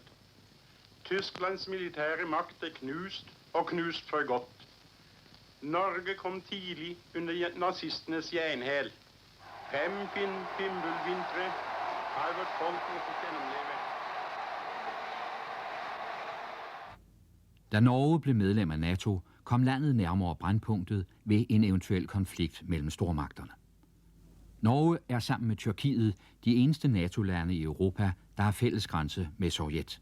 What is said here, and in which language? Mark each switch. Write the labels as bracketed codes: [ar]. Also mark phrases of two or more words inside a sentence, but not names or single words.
[no] Tysklands militære makt er knust, og knust for godt. Norge kom tidlig under nazisternes jernhæl. 5 fimbulvintre har vårt folk måttet gennemleve. [da] Da Norge blev medlem af NATO, kom landet nærmere brandpunktet ved en eventuel konflikt mellem stormagterne. Norge er sammen med Tyrkiet de eneste NATO-lande i Europa, der har fælles grænse med Sovjet.